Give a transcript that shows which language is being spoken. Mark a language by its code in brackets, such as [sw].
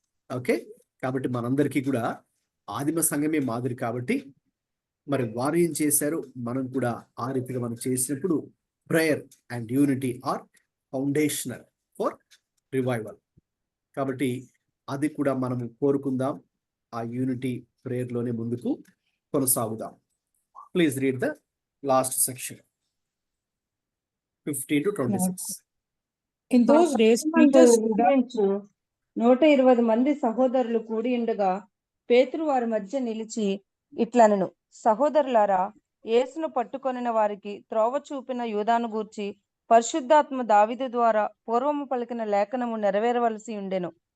[te] Okay, కాబట్టి మనందరికీ కూడా ఆదిమ సంఘమే మాదిరి కాబట్టి మరి వారు ఏం చేశారు, మనం కూడా ఆ రీతిగా మనం చేసినప్పుడు [en] Prayer and unity are foundational for revival. [te] కాబట్టి అది కూడా మనము కోరుకుందాం, ఆ యూనిటీ ప్రేయర్లోనే ముందుకు కొనసాగుదాం. [en] Please read the last section 15 to 26. In those days, Peter stood up. [te] 120 మంది సహోదరులు కూడి ఉండగా పేతురు వారి మధ్య నిలిచి ఇట్లనెను, సహోదరులారా, యేసును పట్టుకొనిన వారికి త్రోవ చూపిన యూదాను గూర్చి పరిశుద్ధాత్మ దావీదు ద్వారా పూర్వము పలికిన లేఖనము నెరవేరవలసి ఉండెను.